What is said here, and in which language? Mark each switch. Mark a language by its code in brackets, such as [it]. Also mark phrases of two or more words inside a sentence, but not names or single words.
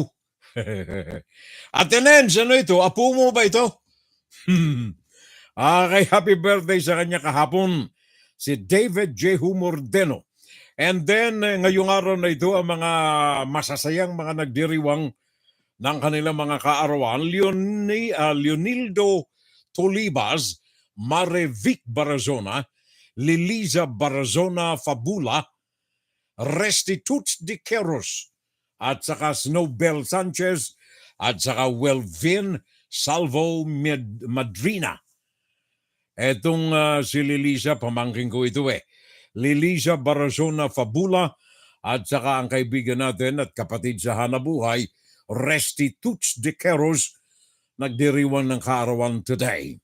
[tl] Atenens, ano ito? Apu mo ba ito? Okay, [en] happy birthday [tl] sa kanya kahapon, si David Jehu Mordeno. [en] And then, [tl] ngayong araw na ito, ang mga masasayang mga nagdiriwang ng kanilang mga kaarawan, Leonildo Tolibas, Marevic Barazona, Liliza Barazona Fabula, Restituts de Queros, at saka Snowbell Sanchez, at saka Welvin Salvo Madrina. Etong si Lilisa, pamangkin ko ito Lilisa Barazona Fabula, at saka ang kaibigan natin at kapatid sa hanabuhay, Restituts de Queros, nagdiriwang ng kaarawan today.